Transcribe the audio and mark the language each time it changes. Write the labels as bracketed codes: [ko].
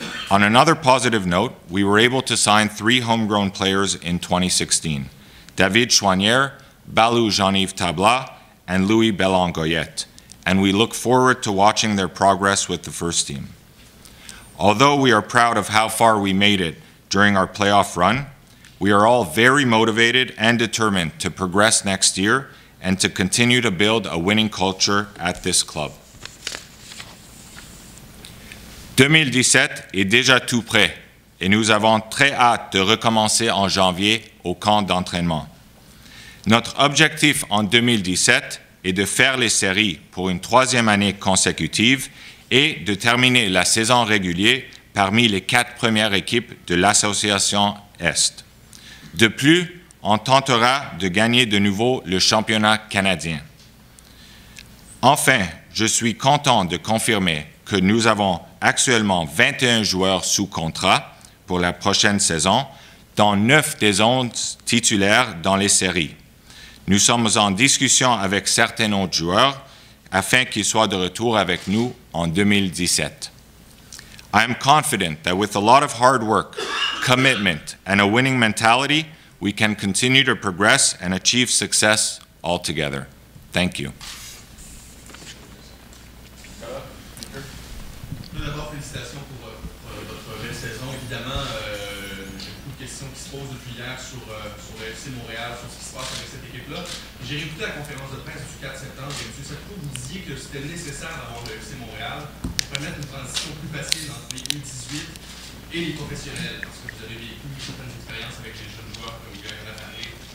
[en] On another positive note, we were able to sign 3 homegrown players in 2016, David Chouanière, Balou Jean-Yves Tabla, and Louis Belangoyet, and we look forward to watching their progress with the first team. Although we are proud of how far we made it during our playoff run, we are all very motivated and determined to progress next year and to continue to build a winning culture at this club. [fr] 2017 est déjà tout prêt et nous avons très hâte de recommencer en janvier au camp d'entraînement. Notre objectif en 2017 est de faire les séries pour une 3e année consécutive et de terminer la saison régulière parmi les 4 premières équipes de l'Association Est. De plus, on tentera de gagner de nouveau le championnat canadien. Enfin, je suis content de confirmer que nous avons actuellement 21 joueurs sous contrat pour la prochaine saison, dont 9 des 11 titulaires dans les séries. Nous sommes en discussion avec certains autres joueurs afin qu'ils soient de retour avec nous en 2017. [en] I am confident that with a lot of hard work, commitment, and a winning mentality, we can continue to progress and achieve success all together. Thank you. [fr] D'abord, félicitations pour votre belle saison. Évidemment, il y a beaucoup de questions qui se posent depuis hier sur le FC Montréal, sur ce qui se passe avec cette équipe-là. J'ai réécouté la conférence de presse du 4 septembre et M. Saputo, vous disiez que c'était nécessaire d'avoir le FC Montréal pour permettre une transition plus facile entre les U18 et les professionnels, parce que vous avez vécu certaines expériences avec les jeunes joueurs comme Guillaume Lafarré.